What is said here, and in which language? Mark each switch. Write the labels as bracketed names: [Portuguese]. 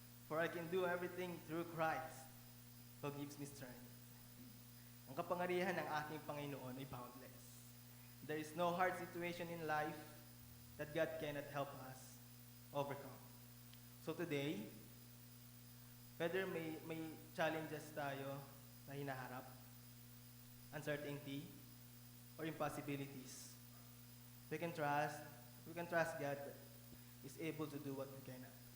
[English] "For I can do everything through Christ, who gives me strength." [Filipino] Ang kapangyarihan ng aking Panginoon ay boundless. [English] There is no hard situation in life that God cannot help us overcome. So today, whether [Filipino] may [English] challenges [Filipino] tayo na hinaharap, [English] uncertainty, or impossibilities, we can trust God is able to do what we cannot.